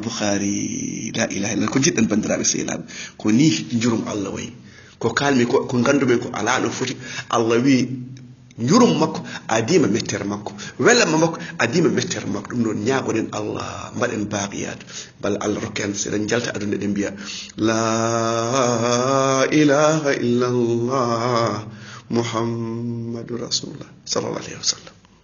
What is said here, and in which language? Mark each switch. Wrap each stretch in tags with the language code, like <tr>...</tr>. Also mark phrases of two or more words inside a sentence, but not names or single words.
<ff>boukhari</ff> <ar>لا إله إلا الله</ar> <ff>ko jiɗɗen bandiraɓe sehilaɓe ko ni jurum allah wayi ko kalmi ko gandumen ko ala no foti allah wi jurum makko adima mettere makko welama makko adima mettere makko ɗum noon ñaagoɗen allah mbaɗen baqiyat balla allah rokken seɗen jalta aduna ɗen mbiya</ff> <ar>لا إله إلا الله محمد رسول الله صلى الله عليه وسلم</ar>